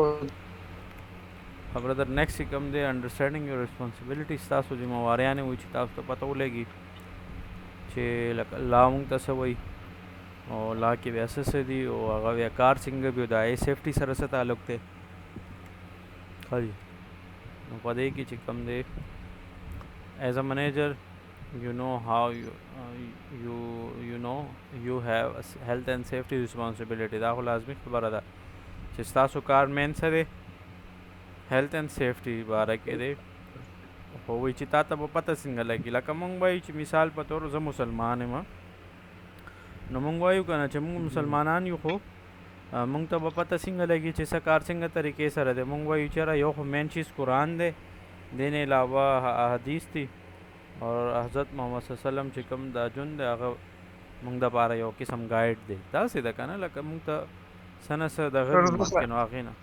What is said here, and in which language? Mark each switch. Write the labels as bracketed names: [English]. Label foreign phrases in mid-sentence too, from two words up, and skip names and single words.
[English] brother next come the understanding your responsibilities [Pashto] تاسو ذمہواریانې وایي چې تاسو ته پته ولګي چې لکه لا مونږ ته څه وایي او لا کې بیا څه دي او هغه بیا کار څنګه بیا د آی سیفټي سره څه تعلق دی ښه جي نو په دې کې چې کوم دی [English] as a manager you know how you know you have a health and safety responsibility [Pashto] دا خو لازمي خبره ده چې ستاسو کار مین څه دی [English] health and safety [Pashto] باره کې دی خو وایي چې تا ته به پته څنګه لګي لکه مونږ وایو چې مثال په طور زه مسلمان یم نو مونږ وایو که نه چې مونږ مسلمانان یو خو مونږ ته به پته څنګه لګي چې څه کار څنګه طریقې سره دی مونږ وایو چې یو خو مین چیز قرآن دی دې نه علاوه حدیث دي اور حضرت محمد [Arabic] صلی الله علیه وسلم [Pashto] چې کوم دا جون دی هغه مونږ دپاره یو قسم ګایډ دی داسې ده که نه لکه مونږ ته څه نه څه دغه وي مخکې نو هغې نه